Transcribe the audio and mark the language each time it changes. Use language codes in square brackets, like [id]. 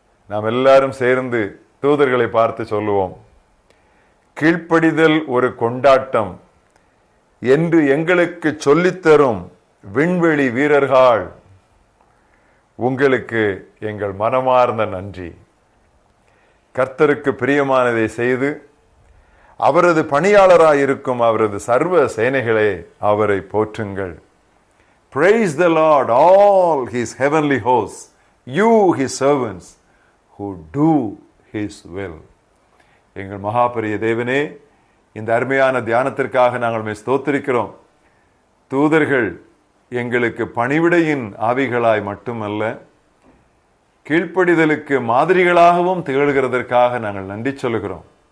[ta] நாம் எல்லாரும் சேர்ந்து தூதர்களை பார்த்து சொல்லுவோம், கீழ்ப்படிதல் ஒரு கொண்டாட்டம் என்று எங்களுக்கு சொல்லித்தரும் விண்வெளி வீரர்கள், உங்களுக்கு எங்கள் மனமார்ந்த நன்றி. கர்த்தருக்கு பிரியமானதை செய்து அவரது பணியாளராயிருக்கும் அவரது சர்வ சேனைகளே, அவரை போற்றுங்கள். [en] Praise the Lord, all his heavenly hosts, you his servants who do his will. [ta] எங்கள் மகாபரிய தேவனே, இந்த அருமையான தியானத்திற்காக நாங்கள் ஸ்தோத்திரிக்கிறோம். தூதர்கள் எங்களுக்கு பணிவிடையின் ஆவிகளாய் மட்டுமல்ல, கீழ்ப்படிதலுக்கு மாதிரிகளாகவும் திகழ்கிறதற்காக நாங்கள் நன்றி சொல்லுகிறோம்.